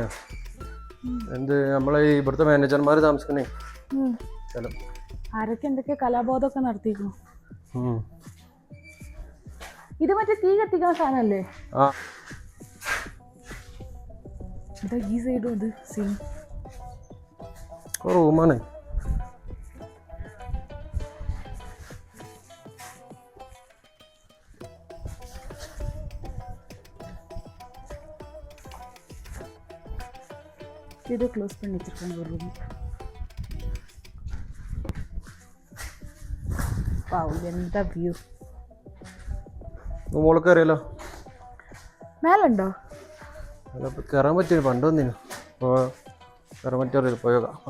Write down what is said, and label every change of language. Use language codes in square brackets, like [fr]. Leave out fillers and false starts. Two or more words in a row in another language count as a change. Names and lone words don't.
[ml] എന്ത് നമ്മളെ ഇവിടുത്തെ മാനേജർമാർ താമസിക്കണേ സ്ഥലം. ആരൊക്കെ എന്തൊക്കെ കലാബോധമൊക്കെ നടത്തിയിരിക്കുന്നു. ഇത് മറ്റേ തീ കത്തിക്കുന്ന സാധനല്ലേ? ഇതാ ഈ സൈഡും ഇത് സീൻ റൂമാണ്. [ta] இது க்ளோஸ் பண்ணி வச்சிருக்காங்க ஒரு ரூம். [ml] വാവ്, എന്താ വ്യൂ. മോള് കയറിയല്ലോ. മേലുണ്ടോ? കയറാൻ പറ്റില്ല, പണ്ട് വന്നിനു. അപ്പോൾ കയറാൻ പറ്റിയ പോയോക്കാം.